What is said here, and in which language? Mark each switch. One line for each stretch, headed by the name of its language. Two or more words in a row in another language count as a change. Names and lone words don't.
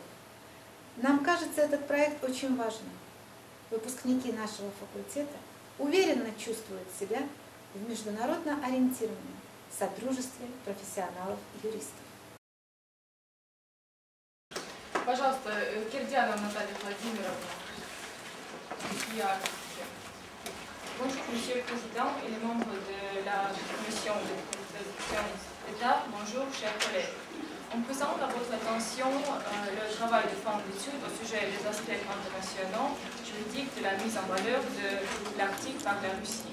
Russian: Нам кажется этот проект очень важным. Выпускники нашего факультета уверенно чувствуют себя в международно ориентированном содружестве профессионалов-юристов. Пожалуйста, Кирдянова Наталья Владимировна.
French: Bonjour, Monsieur le Président et les membres de la Commission de protection d'État. Bonjour, chers collègues. On présente à votre attention le travail de fin d'études au sujet des aspects internationaux juridiques de la mise en valeur de l'Arctique par la Russie.